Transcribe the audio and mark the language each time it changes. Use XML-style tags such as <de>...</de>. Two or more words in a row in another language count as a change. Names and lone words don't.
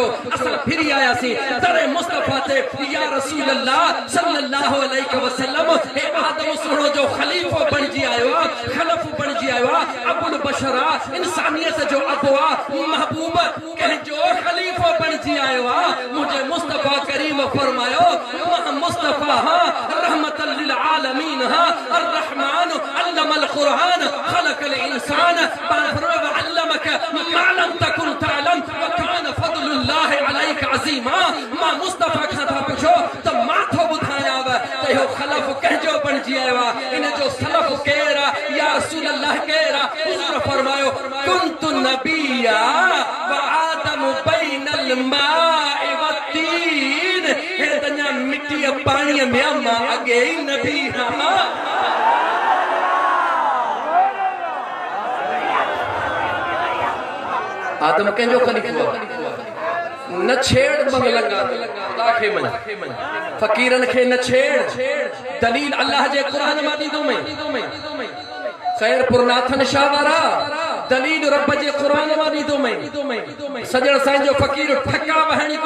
<sd>असां फिरी आयासीं दरे मुस्तफा ते,</sd> <ar>يا رسول الله صلى الله عليه وسلم,</ar> <sd>हे आदम सुणो जो खलीफो बणिजी आयो आहे, खलफ बणिजी आयो आहे,</sd> <ar>أبو البشر</ar> <sd>इंसानियत जो अबु आहे, महबूब कंहिंजो खलीफो बणिजी आयो आहे। मुंहिंजे मुस्तफा करीम फरमायो, मां मुस्तफा हां,</sd> <ar>رحمة للعالمين हां, الرحمن علم القرآن خلق الإنسان، ما لم تكن تعلم و كان فضل الله عليك عظيما.</ar> <sd>मां मुस्तफा खां था पुछो त मां थो ॿुधायांव त इहो खलफ कंहिंजो बणिजी आयो आहे, इन जो सलफ केरु आहे,</sd> <ar>يا رسول الله</ar> <sd>केरु आहे?</sd> <ar>हुज़ूर फरमायो كنت نبيا و آدم بين الماء و الطين.</ar> <sd>हे तन्या मिट्टी पाणीअ में मां अॻे ई नबी हां, आदम कंहिंजो ख़लीफ़ो न छेड़ मंगलंगा खुदा खे मन फ़कीरन खे न छेड़ दलील अल्लाह जे क़ुरान मां ॾींदो में ख़ैर पुरनाथन शाह वारा दलील रब जे क़ुरान मां ॾींदो में सजण साईं जो फ़कीर ठका वहणी कोन</sd>